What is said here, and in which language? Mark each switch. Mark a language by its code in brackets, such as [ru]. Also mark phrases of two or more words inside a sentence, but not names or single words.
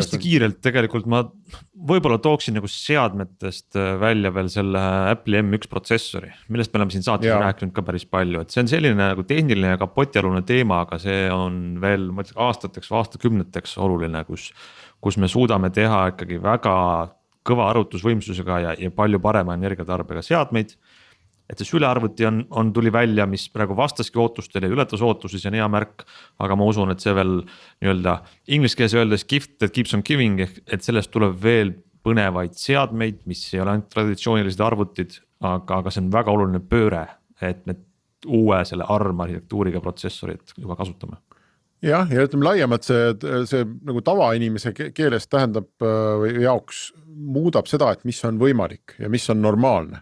[et] Hästi kiirelt tegelikult ma võib-olla tooksin seadmetest välja veel selle Apple'i M1 protsessori, millest me oleme siin saates rääkinud ka päris palju, et see on selline tehniline ja kapotialune teema, aga see on veel aastateks või aastakümneteks oluline, kus me suudame teha ikkagi väga kõva arvutusvõimsusega ja palju parema energiatarbega seadmeid. Et see sülearvuti tuli välja, mis praegu vastaski ootustele ja ületas ootusi, see on hea märk, aga ma usun, et see veel inglise keeles öeldes [en] gift that keeps on giving, [et] et sellest tuleb veel põnevaid seadmeid, mis ei ole ainult traditsioonilised arvutid, aga see on väga oluline pööre, et me uue selle ARM arhitektuuriga protsessorit juba kasutame. Ja ütleme laiemalt see nagu tavainimese keeles tähendab või jaoks muudab seda, et mis on võimalik ja mis on normaalne.